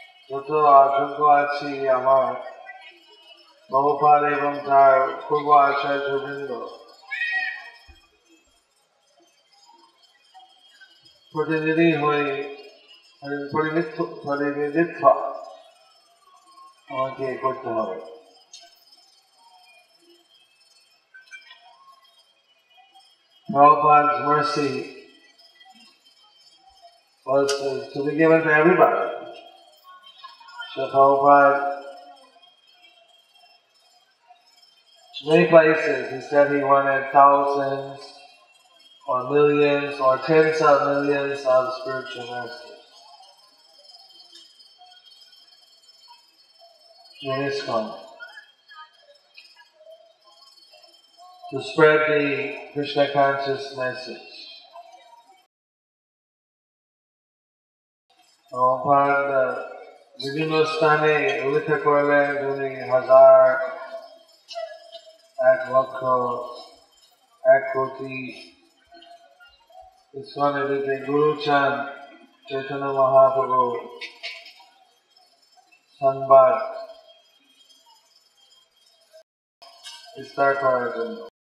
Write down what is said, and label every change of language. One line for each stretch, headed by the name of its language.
Bangla: যত যোগ্য আছি আমার Prabhupada এবং তার পূর্ব আচার্যবৃন্দ প্রতিনিধি হয়ে প্রতিনিধিত্ব আমাকে করতে হবে।
English: Prabhupada's mercy was to be given to everybody. So Prabhupada many places. He said he wanted thousands or millions or tens of millions of spiritual masters in ISKCON to spread the Krishna conscious message.
Bangla: Prabhupada বিভিন্ন স্থানে উল্লেখ করলেন যিনি 1000, 1 লক্ষ, 1 কোটি ইসকনের দিকে গুরু চান চৈতন্য মহাপ্রভু সংবাদ বিস্তার করার জন্য।